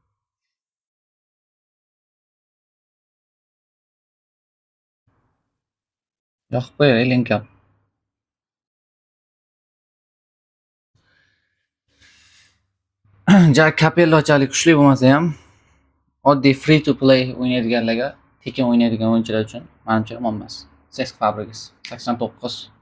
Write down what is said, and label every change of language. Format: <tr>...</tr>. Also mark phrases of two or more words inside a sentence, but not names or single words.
<uz>Yoqib qo'yay linka. Jack Capellochalik kuchli bo'lmasa ham, oddiy</uz> <en>free to play</en> <uz>o'ynaydiganlarga, tekin o'ynaydigan o'yinchilar uchun menimcha yomon emas. Cesc Fabregas 89.</uz>